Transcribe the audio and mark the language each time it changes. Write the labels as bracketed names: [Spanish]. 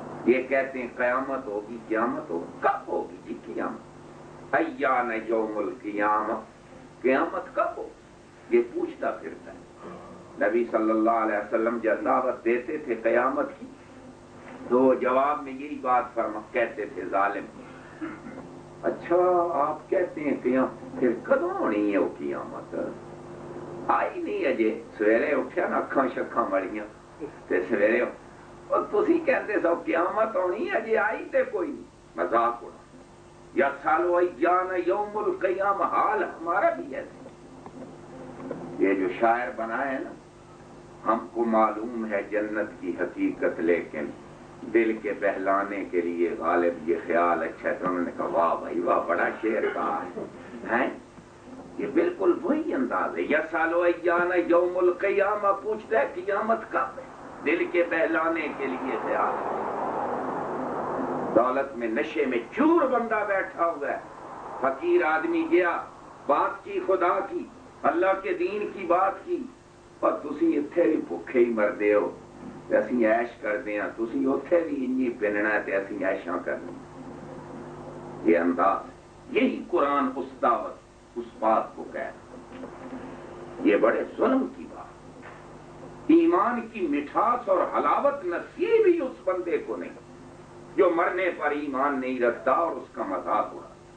[Urdu] یہ کہتے ہیں قیامت ہوگی, قیامت ہوگی. کب ہوگی جی قیامت؟ ایان یوم القیامہ, قیامت کب ہوگی یہ پوچھتا پھرتا ہے. نبی صلی اللہ علیہ وسلم جب دعوت دیتے تھے قیامت کی تو جواب میں یہی بات کہتے تھے ظالم. اچھا آپ کہتے ہیں قیامت, [Punjabi] پھر کدوں ہونی ہے وہ قیامت؟ آئی نہیں اجے. سویرے اٹھیا نا اکھاں شکھاں مڑیاں تے سویرے اور تسی کہندے سو قیامت ہونی اجے آئی تے کوئی نہیں. [Urdu] مذاق اڑا. یا سالو ایان یوم القیامہ, حال ہمارا بھی ایسے. یہ جو شاعر بنا ہے نا, ہم کو معلوم ہے جنت کی حقیقت لیکن دل کے بہلانے کے لیے غالب یہ خیال اچھا ہے. تو انہوں نے کہا واہ بھائی واہ, بڑا شعر کہا ہے. یہ بالکل وہی انداز ہے. یسالو ایان یوم القیامہ, پوچھتا ہے قیامت کب ہے, دل کے بہلانے کے لیے خیال. دولت میں نشے میں چور بندہ بیٹھا ہوا ہے. فقیر آدمی گیا, بات کی خدا کی, اللہ کے دین کی بات کی, [Punjabi] اور تسی اتھے بھی بھوکے ہی مردے ہو. اسی عیش کرتے ہیں, تسی اتھے بھی انجی پہننا ہے تے اسی عیشاں کرنی. [Urdu] یہ انداز, یہی قرآن اس دعوت اس بات کو کہہ. یہ بڑے ظلم کی بات. ایمان کی مٹھاس اور حلاوت نصیب ہی اس بندے کو نہیں جو مرنے پر ایمان نہیں رکھتا اور اس کا مذاق اڑا.